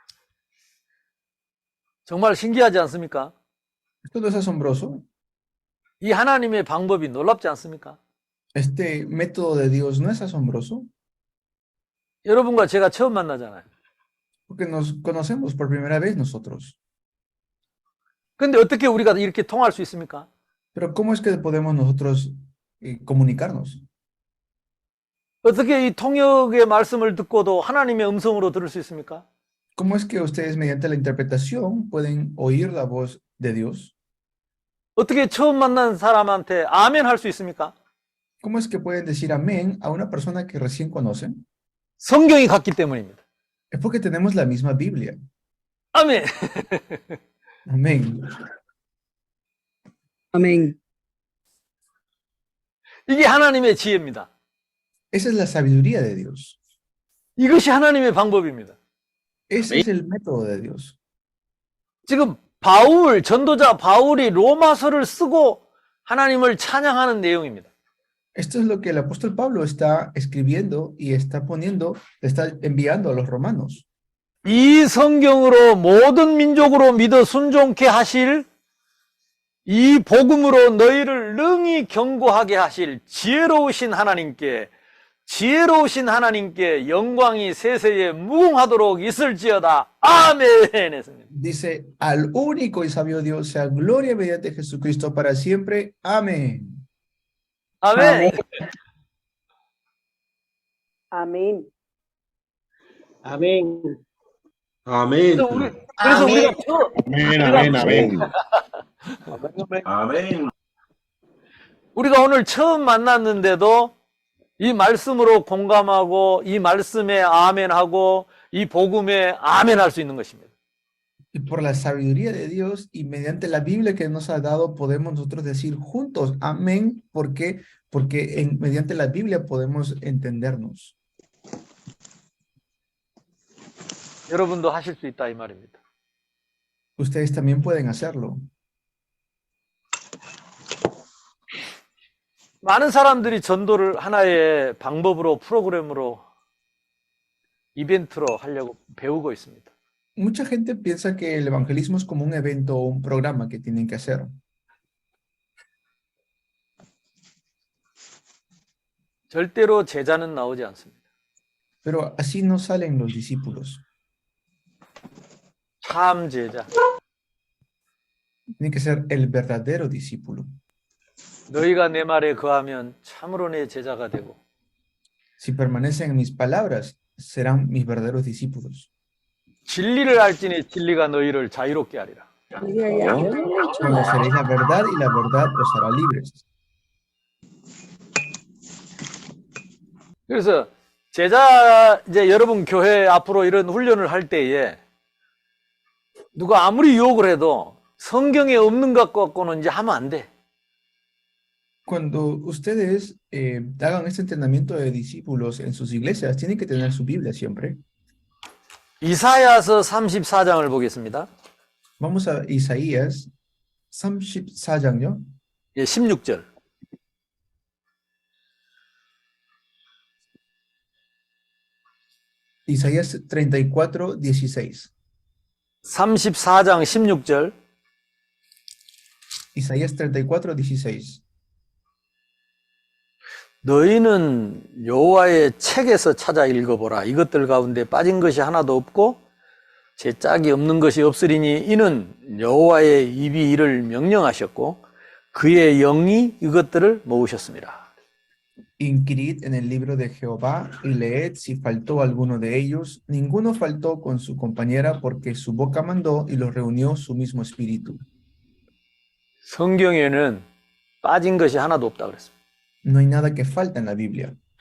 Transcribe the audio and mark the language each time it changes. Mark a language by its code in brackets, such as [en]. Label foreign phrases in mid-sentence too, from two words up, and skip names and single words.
[ko] 정말 신기하지 않습니까? [es] ¿Esto no es asombroso? [ko] 이 하나님의 방법이 놀랍지 않습니까? [es] Este método de Dios no es asombroso, [ko] 여러분과 제가 처음 만나잖아요. [es] porque nos conocemos por primera vez nosotros. [ko] 근데 어떻게 우리가 이렇게 통할 수 있습니까? [es] Pero ¿cómo es que podemos nosotros comunicarnos? [ko] 어떻게 이 통역의 말씀을 듣고도 하나님의 음성으로 들을 수 있습니까? [es] ¿Cómo es que ustedes mediante la interpretación pueden oír la voz de Dios? [ko] 어떻게 처음 만난 사람한테 아멘 할 수 있습니까? [es] ¿Cómo es que pueden decir amén a una persona que recién conocen? [ko] 성경이 같기 때문입니다. [es] Es porque tenemos la misma Biblia. [ko] 아멘. [es] Amén. Amén. [ko] 이게 하나님의 지혜입니다. [es] Esa es la sabiduría de Dios. [ko] 이것이 하나님의 방법입니다. [es] Ese es el método de Dios. [ko] 지금 바울, 전도자 바울이 로마서를 쓰고 하나님을 찬양하는 내용입니다. [es] Esto es lo que el apóstol Pablo está escribiendo y está poniendo, está enviando a los romanos. [ko] 이 성경으로 모든 민족으로 믿어 순종케 하실 이 복음으로 너희를 능히 경고하게 하실 지혜로우신 하나님께 영광이 세세에 무궁하도록 있을지어다. 아멘 했습니다. [es] Dice, al único y sabio Dios sea gloria mediante Jesucristo para siempre. Amén. [ko] 아멘. [es] Amén. Amén. Amén. [ko] 그래서 우리가 [es] Amén, amén, amén. Amén. [ko] 우리가 오늘 처음 만났는데도 이 말씀으로 공감하고 이 말씀에 아멘하고 이 복음에 아멘할 수 있는 것입니다. [es] Y por la sabiduría de Dios y mediante la Biblia que nos ha dado, podemos nosotros decir juntos amén. ¿Por qué? Porque mediante la Biblia podemos entendernos. [ko] 여러분도 하실 수 있다 이 말입니다. [es] Ustedes también pueden hacerlo. [ko] 많은 사람들이 전도를 하나의 방법으로 프로그램으로 이벤트로 하려고 배우고 있습니다. [es] Mucha gente piensa que el evangelismo es como un evento o un programa que tienen que hacer. [ko] 절대로 제자는 나오지 않습니다. [es] Pero así no salen los discípulos. [ko] 참 제자. [es] Tiene que ser el verdadero discípulo. [ko] 너희가 내 말에 거하면 참으로 내 제자가 되고 [es] Si permanecen en mis palabras, serán mis verdaderos discípulos. [ko] 진리를 알지니 진리가 너희를 자유롭게 하리라. [es] Conoceréis la verdad y la verdad os hará libres. [ko] 그래서 제자 이제 여러분 교회 앞으로 이런 훈련을 할 때에 누가 아무리 유혹을 해도 성경에 없는 것 갖고는 이제 하면 안 돼. [es] Cuando ustedes hagan este entrenamiento de discípulos en sus iglesias, tienen que tener su Biblia siempre. [ko] 이사야서 34장을 보겠습니다. [es] Vamos a Isaías 34장요. [ko] 예, 16절. [es] Isaías 34:16. [ko] 34장 16절. [es] Isaías 34:16. [ko] 너희는 여호와의 책에서 찾아 읽어보라. 이것들 가운데 빠진 것이 하나도 없고 제 짝이 없는 것이 없으리니 이는 여호와의 입이 이를 명령하셨고 그의 영이 이것들을 모으셨습니다. [es] Inquirid en el libro de Jehová y leed si faltó alguno de ellos. Ninguno faltó con su compañera porque su boca mandó y los reunió su mismo espíritu. [ko] 성경에는 빠진 것이 하나도 없다 그랬습니다. [es] No hay nada que falta en la Biblia.